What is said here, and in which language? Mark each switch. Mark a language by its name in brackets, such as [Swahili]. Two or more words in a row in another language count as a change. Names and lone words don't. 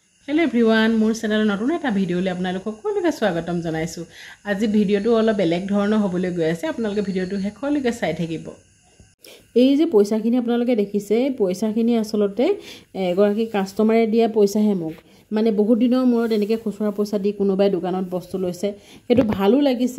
[English] hello everyone [Assamese] মোৰ চেনেল নতুন এটা ভিডিঅ'লৈ আপোনালোক সকলোকে স্বাগতম জনাইছোঁ। আজি ভিডিওটো অলপ বেলেগ ধৰণৰ হ'বলৈ গৈ আছে, আপোনালোকে ভিডিওটো শেষলৈকে চাই থাকিব। এই যে পইচাখিনি আপোনালোকে দেখিছে, পইচাখিনি আসলতে এগৰাকী কাস্টমাৰে দিয়া পইচাহে মোক, মানে বহুত দিনৰ মূৰত এনেকৈ খুচুৰা পইচা দি কোনোবাই দোকানত বস্তু লৈছে, সেইটো ভালো লাগিছে।